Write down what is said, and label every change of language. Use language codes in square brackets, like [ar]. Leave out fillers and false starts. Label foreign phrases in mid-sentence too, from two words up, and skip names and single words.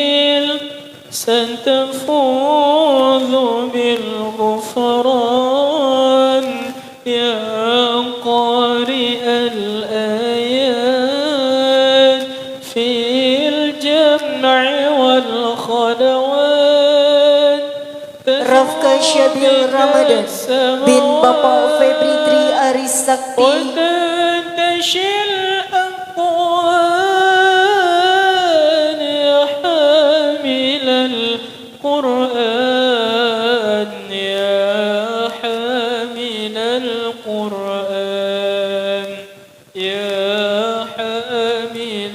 [ar] ستفوز بالغفران يا قارئ الآيات في الجمع والخلوات. [id] Rafka Syabil Ramadan bin Bapak Febri Tri Aris Sakti. [ar] وتنتشي الأكوان يا حامل القرآن يا حامل القرآن يا حامل